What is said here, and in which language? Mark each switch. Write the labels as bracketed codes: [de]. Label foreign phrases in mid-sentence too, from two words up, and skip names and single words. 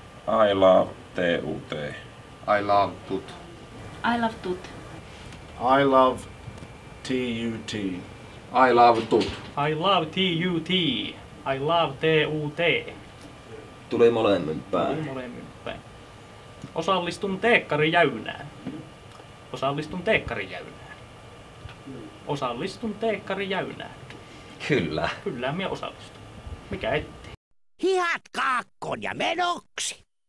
[en] I love TUT. I love tut. I love tut. I love TUT. I love tut. I love TUT. I love TUT. [fi] Tuli molemmin päin. Molemmin päin. Osallistun teekkarijäynään. Osallistun teekkarijäynään. Osallistun teekkarijäynään. Kyllä. Kyllä minä osallistun. Mikä ettei? Hihat kaakkoon ja menoksi!